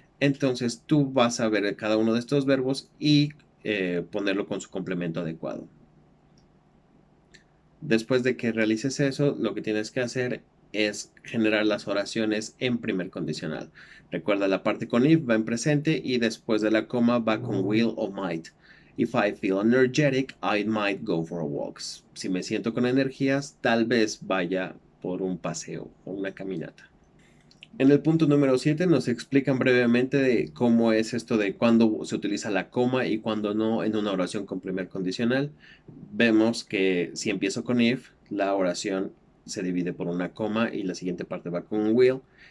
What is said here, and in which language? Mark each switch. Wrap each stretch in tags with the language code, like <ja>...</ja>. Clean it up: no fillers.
<es>Entonces tú vas a ver cada uno de estos verbos y ponerlo con su complemento adecuado. Después de que realices eso, lo que tienes que hacer es generar las oraciones en primer condicional. Recuerda, la parte con if va en presente y después de la coma va con will o might.</es> <en>If I feel energetic, I might go for a walk.</en> <es>Si me siento con energías, tal vez vaya por un paseo o una caminata. En el punto número 7 nos explican brevemente de cómo es esto de cuándo se utiliza la coma y cuándo no en una oración con primer condicional. Vemos que si empiezo con if, la oración se divide por una coma y la siguiente parte va con will.</es>